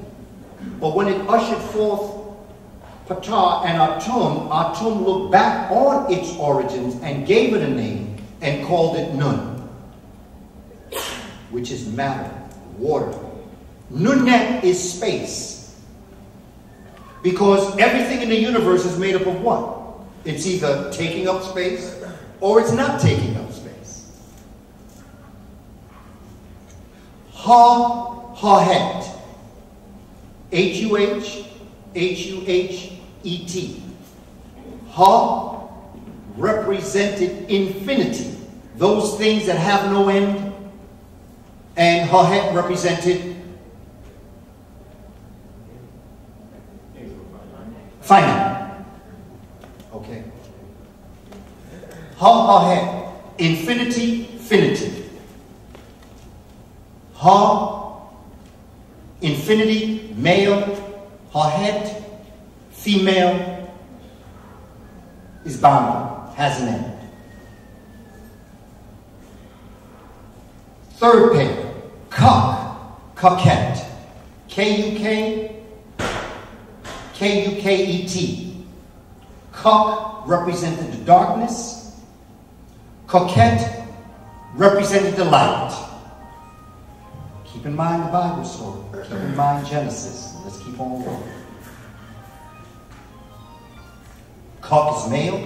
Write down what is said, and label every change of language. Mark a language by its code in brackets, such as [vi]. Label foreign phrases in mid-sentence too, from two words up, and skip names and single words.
[en] But when it ushered forth Ptah and Atum, Atum looked back on its origins and gave it a name and called it Nun, which is matter, water. Nunnet is space. Because everything in the universe is made up of what? It's either taking up space or it's not taking up space. Ha-ha-het. H-U-H, H-U-H-E-T. Ha represented infinity, those things that have no end, and Ha-het represented finite. Okay. Ha-ha-het, infinity, finity. Ha, infinity, male. Ha-het, female, is boundary. Has an end. Third pair, Kuk, coquette. K-U-K, K-U-K-E-T. Kuk represented the darkness. Coquette represented the light. Keep in mind the Bible story. Keep in mind Genesis. Let's keep on going. Kuk is male.